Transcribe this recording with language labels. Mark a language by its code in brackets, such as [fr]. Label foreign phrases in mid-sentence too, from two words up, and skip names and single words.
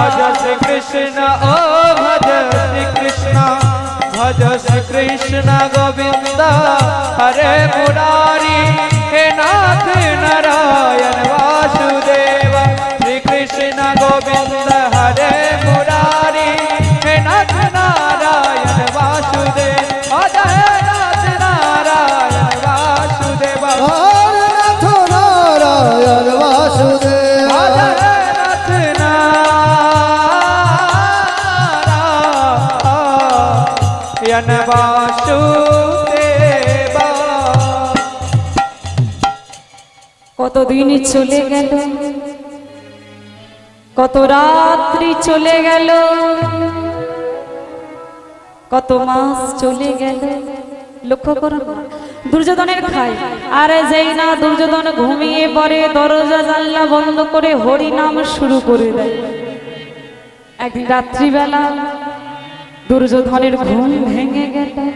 [hi] भज श्री कृष्ण ओ भज श्री कृष्ण भज श्री कृष्ण गोविंद हरे मुरारी हे नाथ नारायण वासुदेव श्री कृष्ण गोविंद हरे मुरारी हे नाथ नारायण वासुदेव जय नाथ नारायण वासुदेव नाथ नारायण वासुदेव जय नाथ नारायण वासुदेव [bn] কতদিন চলে গেল কত রাত্রি চলে গেল কত মাস চলে গেল লক্ষ্য করুন দুর্যোধনের খায় আরে যেই না দুর্যোধন ঘুমিয়ে পড়ে দরজা জানলা বন্ধ করে হরি নাম শুরু করে দেয় একদিন রাত্রিবেলা দুর্যোধনের ঘুম ভেঙে গেল